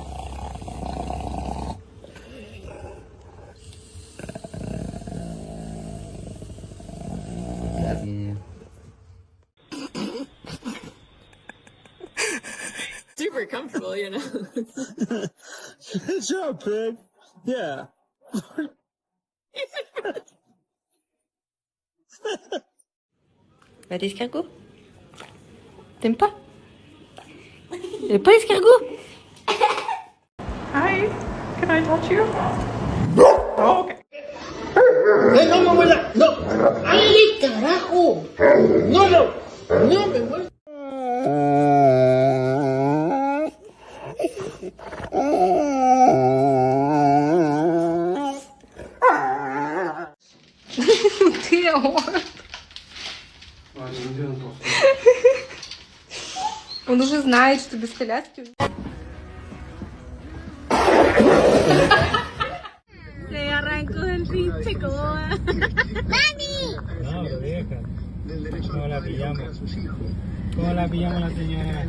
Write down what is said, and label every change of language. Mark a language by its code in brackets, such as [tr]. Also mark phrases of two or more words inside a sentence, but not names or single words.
[en] Love you. Super comfortable, you know. Good job, pig. Yeah. [fr] Va l'escargot? T'aimes pas? T'aimes pas l'escargot? [en] Hi. Can I touch you? Oh, okay. [es] ¡Eh, no, abuela! ¡No! ¡Ay, carajo! ¡No, no! ¡No me muero! Tío. [ru] Он уже знает, что без коляски. [es] Le arrancó el pinche coa. ¡Mami! No, lo deja. ¿Cómo la pillamos? ¿Cómo la pillamos la señora?